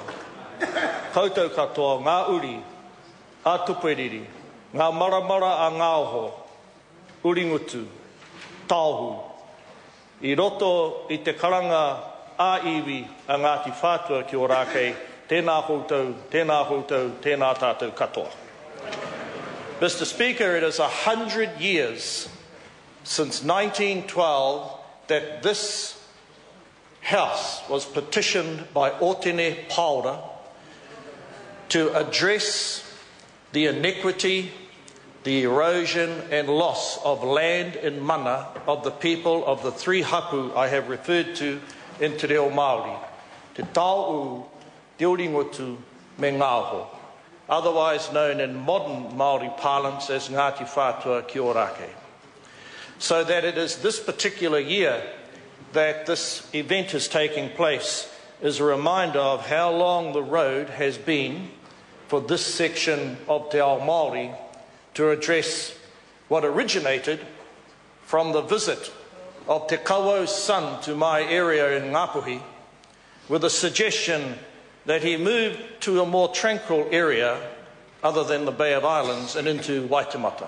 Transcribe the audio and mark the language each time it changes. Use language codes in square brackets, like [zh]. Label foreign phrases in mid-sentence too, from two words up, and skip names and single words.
[mi] Koutou katoa ngā uri a tuperiri, ngā maramara a ngā oho, uringutu, tāhu, I roto I te karanga a iwi a Ngāti Whātua ki Orākei, tēnā koutou, tēnā koutou, tēnā tātou katoa. [en] Mr. Speaker, it is 100 years since 1912 that this House was petitioned by Otene Paura to address the iniquity, the erosion and loss of land and mana of the people of the three hapu I have referred to in [mi] Te Reo Māori, [en] Te Tāu, Te Uringotu, me Ngāho, otherwise known in modern Māori parlance as Ngāti Whātua ki Orākei. So that it is this particular year that this event is taking place is a reminder of how long the road has been for this section of [mi] Te Ao Māori [en] to address what originated from the visit of Te Kauau's son to my area in Ngāpuhi with a suggestion that he moved to a more tranquil area other than the Bay of Islands and into Waitemata.